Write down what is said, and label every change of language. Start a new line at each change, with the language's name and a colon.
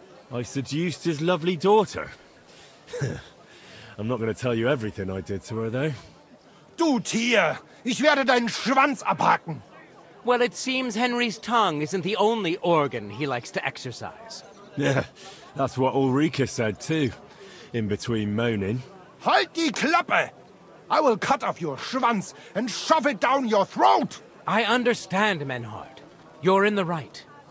English: I seduced his lovely daughter. I'm not going to tell you everything I did to her, though.
German: Du Tier! Ich werde deinen Schwanz abhacken!
English: Well, it seems Henry's tongue isn't the only organ he likes to exercise. Yeah, that's what Ulrika said, too. In between moaning.
German: Halt die Klappe!
English: I will cut off your Schwanz and shove it down your throat! I understand, Menhard. You're in the right.